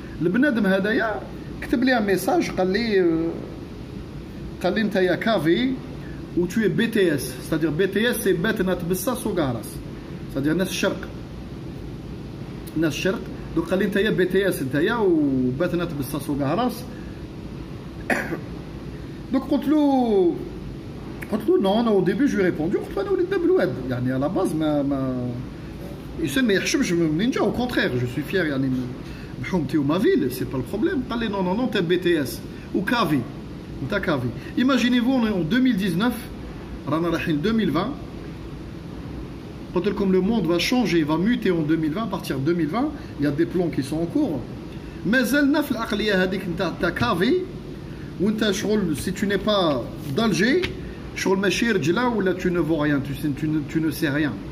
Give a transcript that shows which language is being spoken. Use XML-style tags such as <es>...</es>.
<ar>البنادم هذايا كتب لي ميساج قال لي انت يا كافي و</ar> <fr>tu es BTS. C'est-à-dire BTS c'est</fr> <ar>باتنا تبصص وقهرس. c'est-à-dire ناس الشرق. ناس الشرق. donc قال لي انت يا BTS انت يا وباتنا تبصص وقهرس. donc قلت له non au début</ar> <fr>je lui ai répondu</fr> <ar>قلت له انا وليد باب الواد يعني à la base ما ما يحشمش منين جا au contraire</ar> <fr>je suis fier</fr> <ar>يعني بحومتي وما فيل</ar> <fr>c'est pas le problème.</fr> <ar>قال لي non t'es BTS ou كافي انت كافي.</ar> <fr>imaginez-vous on est en 2019</fr> <ar>رانا رايحين</ar> <fr>2020. قلت لكم le monde va changer va muter en 2020. à partir de 2020 il y a des plans qui sont en cours.</fr> <ar>مازلنا في العقليه هذيك نتاع كافي وانت شغل</ar> <fr>si tu n'es pas d'Alger</fr> <ar>شغل ماشي رجله ولا</ar> <fr>tu ne vaux rien tu ne sais rien.</fr>